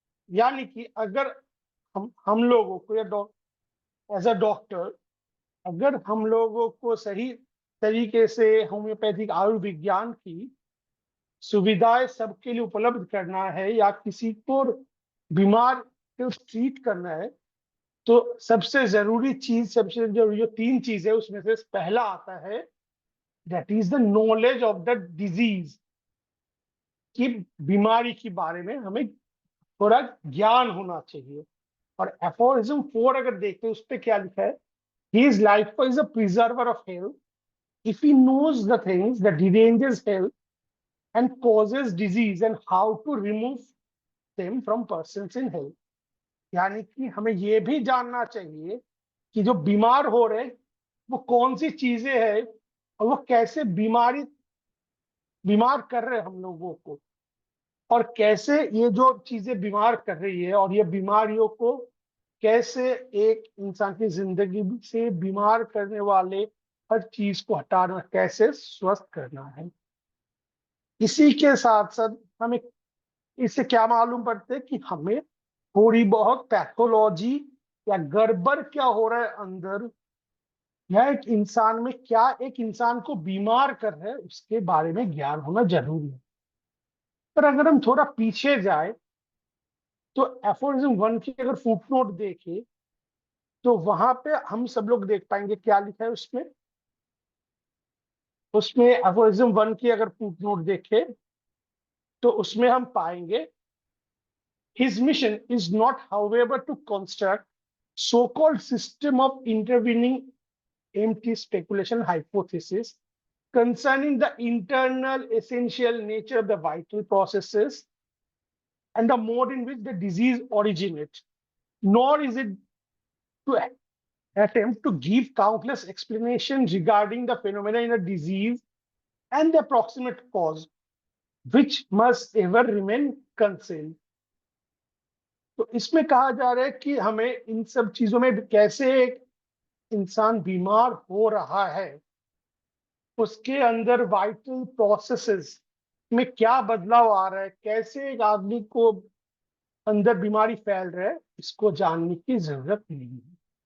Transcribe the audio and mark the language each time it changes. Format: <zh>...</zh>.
<hi>यानी कि अगर हम लोगों को या एज अ डॉक्टर, अगर हम लोगों को सही तरीके से होम्योपैथिक आयुर्विज्ञान की सुविधाएं सबके लिए उपलब्ध करना है या किसी को बीमार को ट्रीट करना है, तो सबसे जरूरी चीज, सबसे जो 3 चीज है उसमें से पहला आता है,</hi> <en>That is the knowledge of the disease.</en> <hi>की बीमारी के बारे में हमें थोड़ा ज्ञान होना चाहिए। और एफोरिज्म 4 अगर देखते हैं, उस पर क्या लिखा है,</hi> <en>his life is a preserver of health. If he knows the things that dangers health and causes disease and how to remove them from persons in health।</en> <hi>यानी कि हमें ये भी जानना चाहिए कि जो बीमार हो रहे वो कौन सी चीजें हैं और वो कैसे बीमार कर रहे हैं हम लोगों को, और कैसे ये जो चीजें बीमार कर रही है और ये बीमारियों को कैसे एक इंसान की जिंदगी से बीमार करने वाले हर चीज को हटाना, कैसे स्वस्थ करना है। इसी के साथ साथ हमें इससे क्या मालूम पड़ता है कि हमें थोड़ी बहुत पैथोलॉजी या गड़बड़ क्या हो रहा है अंदर, या एक इंसान को बीमार कर रहा है, उसके बारे में ज्ञान होना जरूरी है। पर अगर हम थोड़ा पीछे जाए तो एफोरिज्म 1 की अगर फुटनोट देखें तो वहां पे हम सब लोग देख पाएंगे क्या लिखा है उसमें। उसमें एफोरिज्म 1 की अगर फुटनोट देखें तो उसमें हम पाएंगे,</hi> <en>his mission is not however to construct so-called system of intervening empty speculation hypothesis concerning the internal essential nature of the vital processes and the mode in which the disease originates, nor is it to attempt to give countless explanations regarding the phenomena in a disease and the approximate cause, which must ever remain concealed.</en> <hi>तो इसमें कहा जा रहा है कि हमें इन सब चीजों में कैसे एक इंसान बीमार हो रहा है, उसके अंदर वाइटल प्रोसेसेस में क्या बदलाव आ रहा है, कैसे एक आदमी को अंदर बीमारी फैल रहा है, इसको जानने की जरूरत नहीं है।</hi>